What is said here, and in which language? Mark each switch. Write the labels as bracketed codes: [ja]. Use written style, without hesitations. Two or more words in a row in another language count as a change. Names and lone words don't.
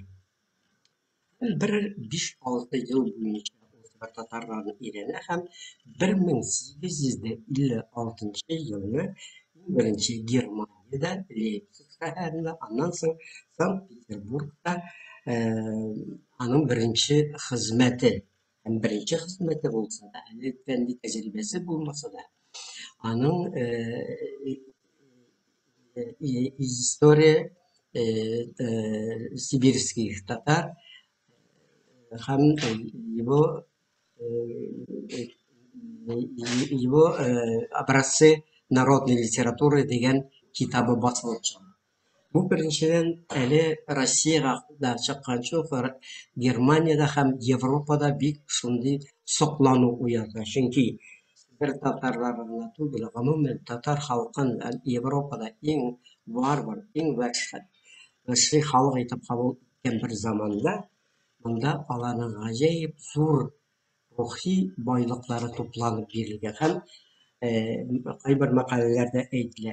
[tt] Бер 5-6 ел буенча Себер татарларын өйрәнә һәм 1856 елны беренче Германиядә, Лейпциг шәһәрендә, аннан соң Санкт-Петербургта аның беренче хезмәте булса да, әле фәнни тәҗрибәсе булмаса да, аның [ru] история сибирских татар һәм его образцы народной литературы [tt] дигән китабы басылып чыга. Бу беренчедән әле Россиягә да чыкканчы ук Германиядә һәм Европада бик шундый соклану уята. Чөнки бер татарларына түгел, гомумән татар халкын Европада иң варвар, иң вәхши халык итеп кабул иткән бер заманда, монда аларның гаҗәеп зур рухи байлыклары тупланып бирелгән һәм кайбер мәкаләләрдә әйтелә.